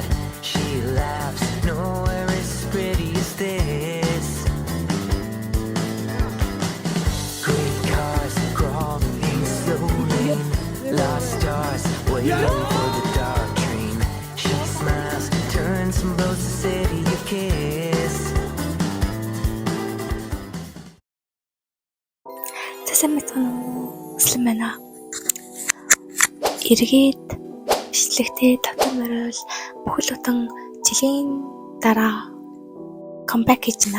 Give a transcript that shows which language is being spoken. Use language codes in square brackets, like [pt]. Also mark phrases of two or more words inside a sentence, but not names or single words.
[en] She laughs, nowhere is as pretty as this. Great cars crawling in slow lane. Lost stars waiting for the dark dream. She smiles, turns and blows the city a kiss. [mn] Сайн мэдсэн үү? Өслөн байна. Эргээд бичлэгтэй тавтан морил бүхэл бүтэн жилийн дараа comeback хийж байна.